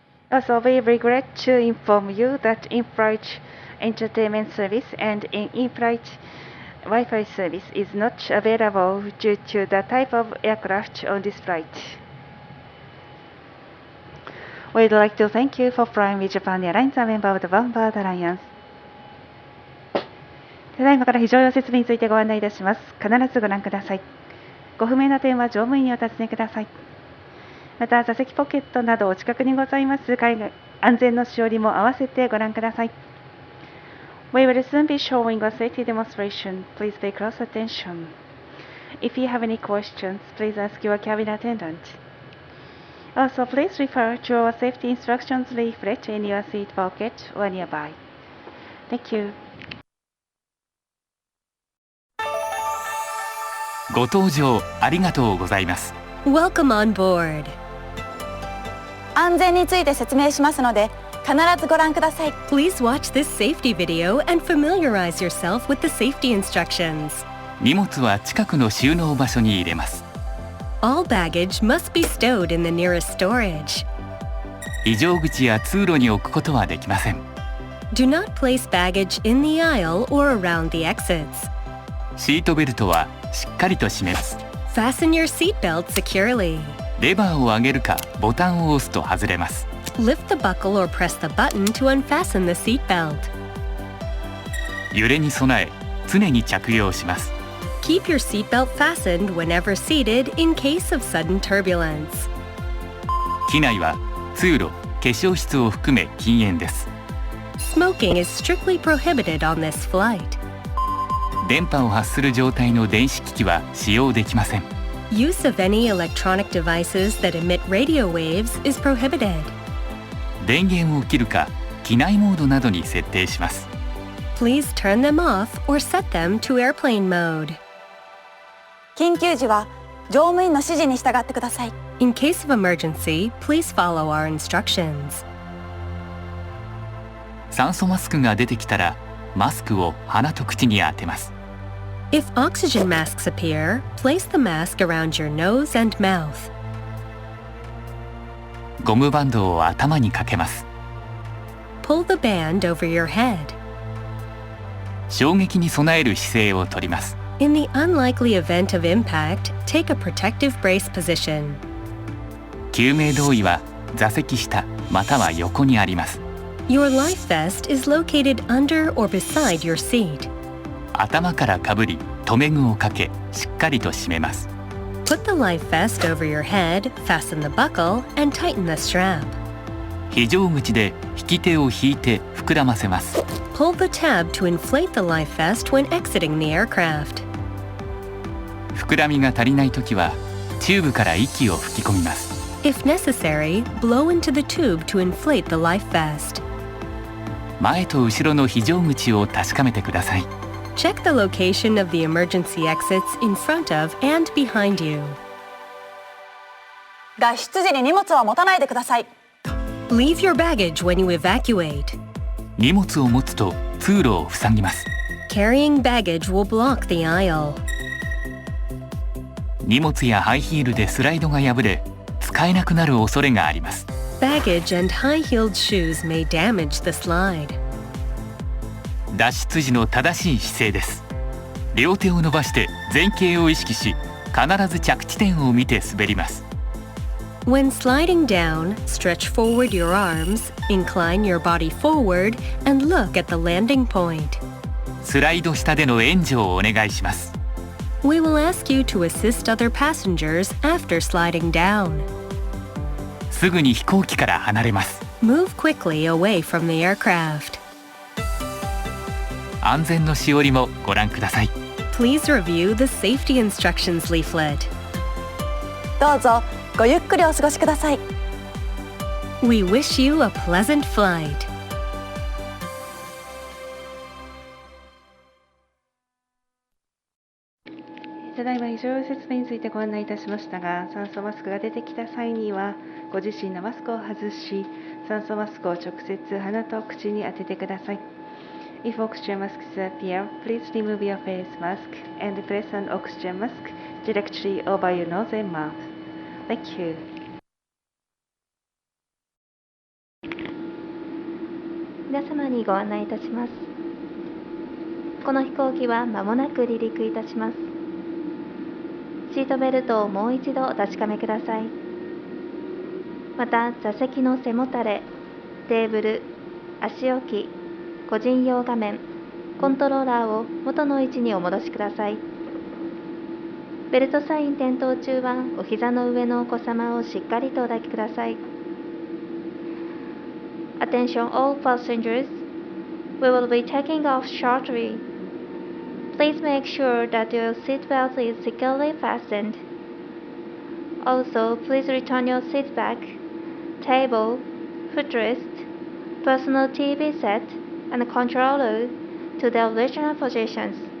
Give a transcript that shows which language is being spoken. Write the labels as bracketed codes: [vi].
[en] Also, we regret to inform you that in-flight entertainment service and in-flight Wi-Fi service is not available due to the type of aircraft on this flight.We'd like to thank you for flying with Japan Airlines, a member of the Vanguard Alliance. [ja] ただいまから非常用設備についてご案内いたします。必ずご覧ください。ご不明な点は乗務員にお尋ねください。また、座席ポケットなどお近くにございます海外安全のしおりも合わせてご覧ください。 [en] We will soon be showing a safety demonstration. Please pay close attention. If you have any questions, please ask your cabin attendant.Also, please refer to our safety instructions leaflet in your seat pocket or nearby. Thank you. [ja] ご搭乗ありがとうございます。 [en] Welcome on board. [ja] 安全について説明しますので、必ずご覧ください。 [en] Please watch this safety video and familiarize yourself with the safety instructions. [ja] 荷物は近くの収納場所に入れます。 [en] All baggage must be stowed in the nearest storage. [ja] 異常口や通路に置くことはできません。 [en] Do not place baggage in the aisle or around the exits. [ja] シートベルトはしっかりと締めます。 [en] Fasten your seatbelt securely. [ja] レバーを上げるかボタンを押すと外れます。 [en] Lift the buckle or press the button to unfasten the seatbelt. [ja] 揺れに備え、常に着用します。 [en] Keep your seatbelt fastened whenever seated in case of sudden turbulence. [ja] 機内は通路、化粧室を含め禁煙です。 [en] Smoking is strictly prohibited on this flight. [ja] 電波を発する状態の電子機器は使用できません。 [en] Use of any electronic devices that emit radio waves is prohibited. [ja] 電源を切るか、機内モードなどに設定します。 [en] Please turn them off or set them to airplane mode. [ja] 緊急時は乗務員の指示に従ってください。 [en] In case of emergency, please follow our instructions. [ja] 酸素マスクが出てきたら、マスクを鼻と口に当てます。 [en] If oxygen masks appear, place the mask around your nose and mouth. [ja] ゴムバンドを頭にかけます。 [en] Pull the band over your head. [ja] 衝撃に備える姿勢をとります。 [en] In the unlikely event of impact, take a protective brace position. [ja] 救命胴衣は座席下または横にあります。 [en] Your life vest is located under or beside your seat. [ja] 頭からかぶり、留め具をかけ、しっかりと締めます。 [en] Put the life vest over your head, fasten the buckle, and tighten the strap. [ja] 非常口で引き手を引いて膨らませます。 [en] Pull the tab to inflate the life vest when exiting the aircraft. [ja] 膨らみが足りないときはチューブから息を吹き込みます。 [en] If necessary, blow into the tube to inflate the life vest. [ja] 前と後ろの非常口を確かめてください。 [en] Check the location of the emergency exits in front of and behind you. [ja] 脱出時に荷物は持たないでください。 [en] Leave your baggage when you evacuate. [ja] 荷物を持つと通路を塞ぎます。 [en] Carrying baggage will block the aisle. [ja] 荷物やハイヒールでスライドが破れ、使えなくなる恐れがあります。 [en] Baggage and high-heeled shoes may damage the slide. [ja] 脱出時の正しい姿勢です。両手を伸ばして前傾を意識し、必ず着地点を見て滑ります。 [en] When sliding down, stretch forward your arms, incline your body forward, and look at the landing point. [ja] スライド下での援助をお願いします。 [en] We will ask you to assist other passengers after sliding down. [ja] すぐに飛行機から離れます。 [en] Move quickly away from the aircraft. [ja] 安全のしおりもご覧ください。 [en] Please review the safety instructions leaflet. [ja] どうぞごゆっくりお過ごしください。 [en] We wish you a pleasant flight. [ja] ただいま非常用設備についてご案内いたしましたが、酸素マスクが出てきた際にはご自身のマスクを外し、酸素マスクを直接鼻と口に当ててください。 [en] If oxygen masks appear, please remove your face mask and place an oxygen mask directly over your nose and mouth. Thank you. [ja] 皆様にご案内いたします。この飛行機は間もなく離陸いたします。シートベルトをもう一度お確かめください。また、座席の背もたれ、テーブル、足置き、個人用画面、コントローラーを元の位置にお戻しください。ベルトサイン点灯中はお膝の上のお子様をしっかりとお抱きください。 [en] Attention all passengers. We will be taking off shortly. Please make sure that your seatbelt is securely fastened. Also, please return your seat back, table, footrest, personal TV set, and controller to their original positions.